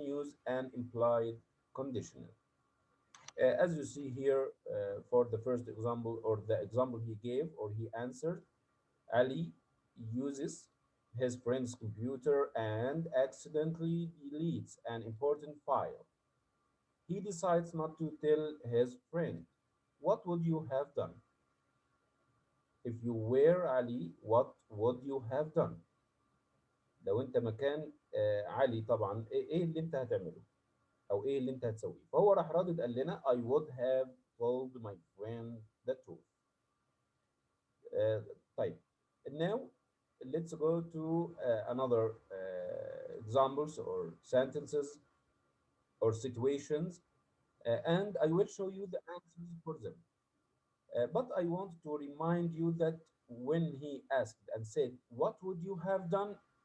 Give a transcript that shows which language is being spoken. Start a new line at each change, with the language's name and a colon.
English: Use an implied conditional. As you see here, for the first example or the example he gave or he answered, Ali uses his friend's computer and accidentally deletes an important file. He decides not to tell his friend. What would you have done? If you were Ali, what would you have done?
Arabic: لو انت مكان علي طبعا، ايه اللي انت هتعمله او ايه اللي انت هتسويه؟ فهو راح رادد قال لنا
English: I would have told my friend the truth. طيب, now let's go to another examples or sentences or situations, and I will show you the answers for them. But I want to remind you that when he asked and said, what would you have done?